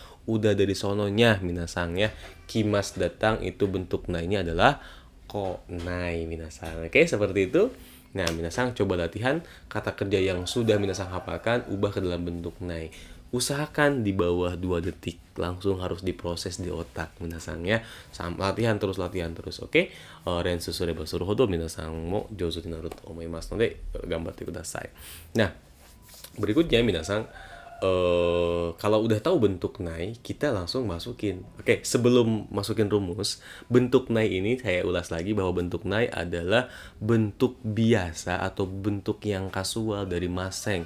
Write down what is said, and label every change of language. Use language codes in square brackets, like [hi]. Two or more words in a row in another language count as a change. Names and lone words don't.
[id] Udah dari sononya minasang ya. Kimas datang itu bentuk nainya adalah konai minasang. Oke, seperti itu. Nah, minasang coba latihan kata kerja yang sudah minasang hafalkan ubah ke dalam bentuk nai. Usahakan di bawah 2 detik, langsung harus diproses di otak minasang ya. Latihan terus, oke? [ja] 練習すればするほど皆さんも上手になると思いますので頑張ってください. [id] Nah, berikutnya minasang kalau udah tahu bentuk nai, kita langsung masukin. Oke, sebelum masukin rumus, bentuk nai ini saya ulas lagi bahwa bentuk nai adalah bentuk biasa atau bentuk yang kasual dari maseng.